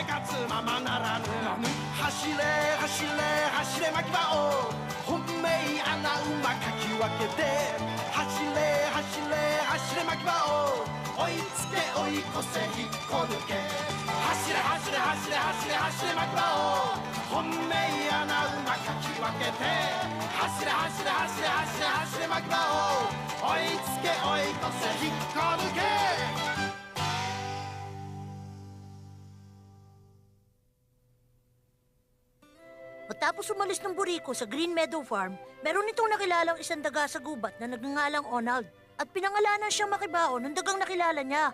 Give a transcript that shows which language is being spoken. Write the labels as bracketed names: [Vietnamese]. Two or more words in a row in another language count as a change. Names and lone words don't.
[Japanese] 活ままならぬ走れ走れ走れ巻き場を本命穴馬かき分けて走れ走れ走れ巻き場を追いつけ追い越せ引っこ抜け走れ走れ走れ走れ走れ巻き場を本命穴馬かき分けて走れ走れ走れ走れ走れ巻き場を追いつけ追い越せ引っこ抜け [Filipino] Matapos umalis ng buriko sa Green Meadow Farm, meron itong nakilalang isang daga sa gubat na nagngangalang Onald at pinangalanan siyang Makibao ng dagang nakilala niya.